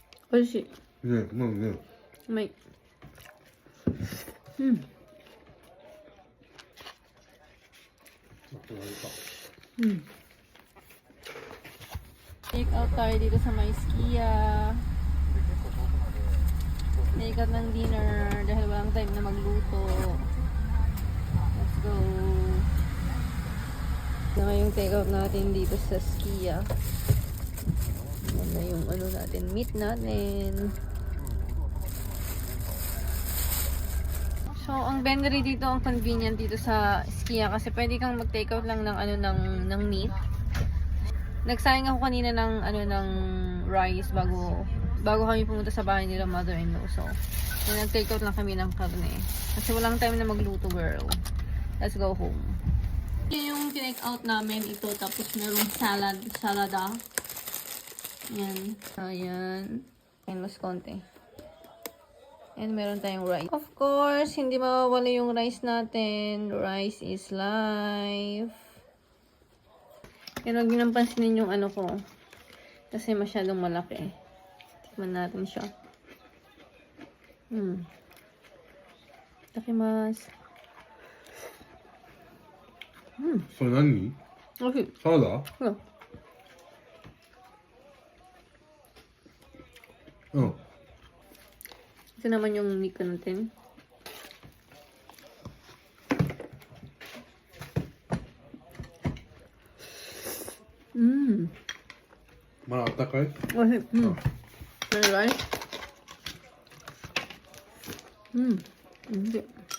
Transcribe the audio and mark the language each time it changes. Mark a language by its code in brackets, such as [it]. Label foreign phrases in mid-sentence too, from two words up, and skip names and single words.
[ja] 美味しい。ね、うまいね。うまい。うん。 [tl] うん。 [en] Take out [tl] tayo dito sa may Skia. [en] Take out [tl] ng dinner dahil walang time na magluto. [en] Let's go. [tl] Saka yung [en] take out [tl] natin dito sa Skia. Yan na yung ano natin, meat natin. So, ang vendery dito, ang convenient dito sa Skia kasi pwede kang mag-take out lang ng ano ng meat. Nagsayang ako kanina ng ano ng rice bago kami pumunta sa bahay nila mother-in-law. So, nag-take out lang kami ng karne. Kasi walang time na magluto, girl. [en] Let's go home. [tl] Yan yung tinake out namin ito. Tapos merong salada. Yan. Ayan. Ayan, mas konti. And meron tayong rice. [en] Of course, [tl] hindi mawawala yung rice natin. [en] Rice is life. [tl] Pero huwag nyo nang pansinin yung ano ko. Kasi masyadong malaki. Tikman natin siya. [ja] Takimasu. それ何？美味しい。サラダ？うん。 [tl] Ito naman yung meat natin. [ja] まだあったかい？おいしい。何がいい？おいしい。